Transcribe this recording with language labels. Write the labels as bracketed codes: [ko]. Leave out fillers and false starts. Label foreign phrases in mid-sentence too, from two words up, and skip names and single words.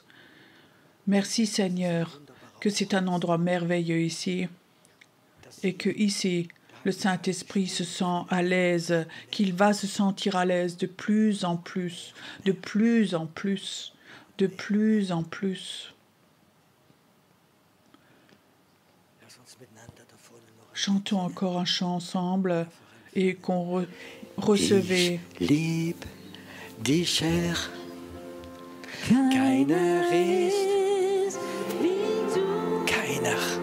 [fr] Merci Seigneur, que c'est un endroit merveilleux ici et que ici, le Saint-Esprit se sent à l'aise, qu'il va se sentir à l'aise de plus en plus, de plus en plus, de plus en plus. Chantons encore un chant ensemble et qu'on recevait. [de] Ich lieb dich, Herr, keiner ist wie du, keiner.